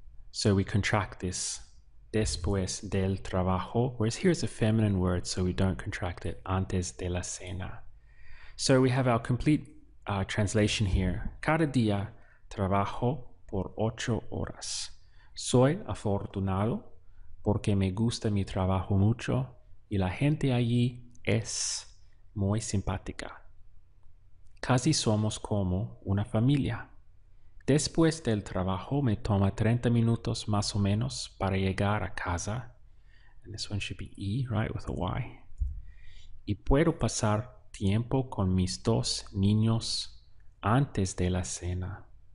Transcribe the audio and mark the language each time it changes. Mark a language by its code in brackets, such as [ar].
[en] So we contract this [es] después del trabajo, [en] whereas here's a feminine word, so we don't contract it, [es] antes de la cena. [en] So we have our complete translation here. [es] Cada día trabajo por 8 horas. Soy afortunado porque me gusta mi trabajo mucho y la gente allí es muy simpática. Casi somos como una familia. Después del trabajo me toma 30 minutos más o menos para llegar a casa. [en] And this one should be E, right, with a Y. [es] Y puedo pasar tiempo con mis 2 niños antes de la cena.